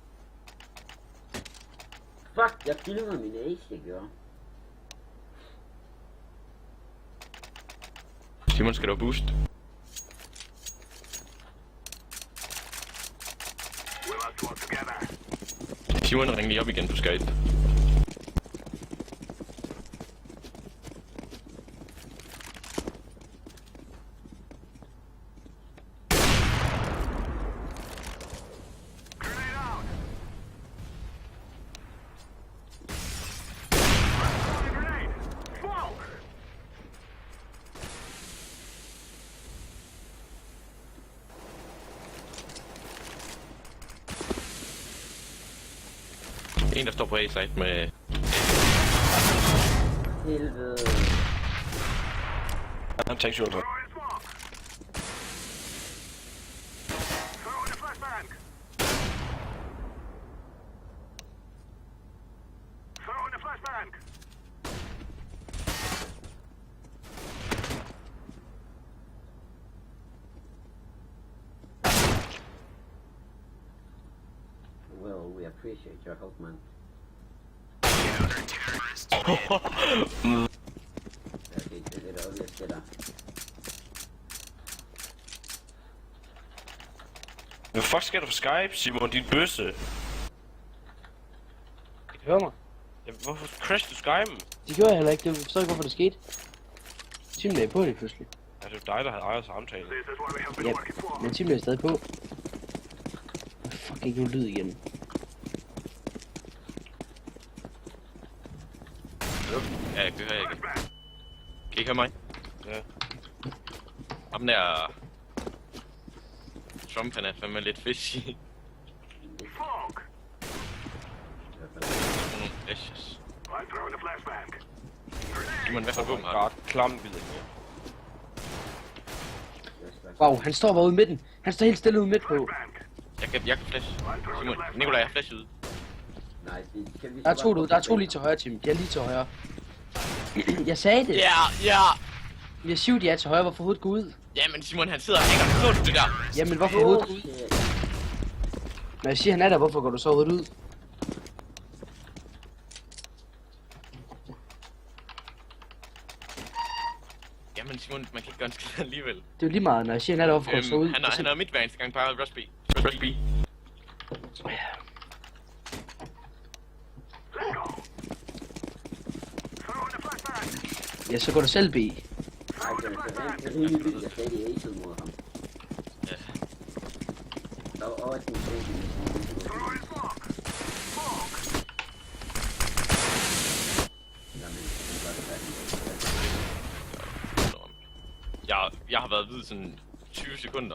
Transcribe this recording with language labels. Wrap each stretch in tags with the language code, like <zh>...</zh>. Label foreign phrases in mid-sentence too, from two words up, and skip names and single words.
<da>Fuck, jeg filmede min ace, jeg gjorde. Simon, skal du boost?</da> <en>We must work together.</en> <da>Simon, ring lige op igen på Skype.</da> <en>Grenade out. Grenade. Smoke.</en> <da>En, der står på A-site med... Helvede. Han tager ikke</da> <en>Throw in smoke. Throw in a flashbang. Throw in a flashbang. Well, we appreciate your help, man.</en> <da>Okay, det er obvious det der. Hvad fuck sker der på Skype, Simon? Din bøsse. Kan du høre mig? Ja, hvorfor crashede du Skype'en? Det gjorde jeg heller ikke. Jeg forstår ikke, hvorfor det skete. Tim lagde på det pludselig. Ja, det er dig, der havde ejet samtalen.</da> <en>This is what we have been</en> <da>Ja,</da> <en>working for.</en> <da>men Tim lagde stadig på. Fuck, ikke nogen lyd igen. Ja, jeg kan høre jer igen. Kan I høre mig? Ja. Ham der... Trump, han er fandme lidt fishy. Smoke. Nogle ashes.</da> <en>I'm throwing a flashbang.</en> <da>Simon, hvad for våben har du? Godt, klam videre. Wow, han står bare ude i midten. Han står helt stille ude midt på. Bang. Jeg kan flash. Simon, Nikolaj, jeg flash ud. Nej, det kan vi Der er to derude. Der er to lige til højre, Tim. De er lige til højre. Jeg sagde det. Ja. Jeg siger, de er til højre. Hvorfor hovedet gå ud? Jamen Simon, han sidder og hænger. Så du det der? Jamen, hvorfor hovedet gå ud? Når jeg siger, han er der, hvorfor går du så hovedet ud? Jamen Simon, man kan ikke gøre en skid alligevel. Det er jo lige meget, når jeg siger, han er der, hvorfor går du så ud? Han er midt hver eneste gang, bare Rush B. Rush B.</da> <en>Let's go. Throw in a flashbang.</en> <da>Ja, så går du selv B. Nej, det er rimelig vildt, jeg stadig aced mod ham. Ja. Der var også en sag,</da> <en>Throw in smoke. Smoke.</en> <da>Jamen, det var det færdigt. Jeg har været hvid sådan 20 sekunder.</da>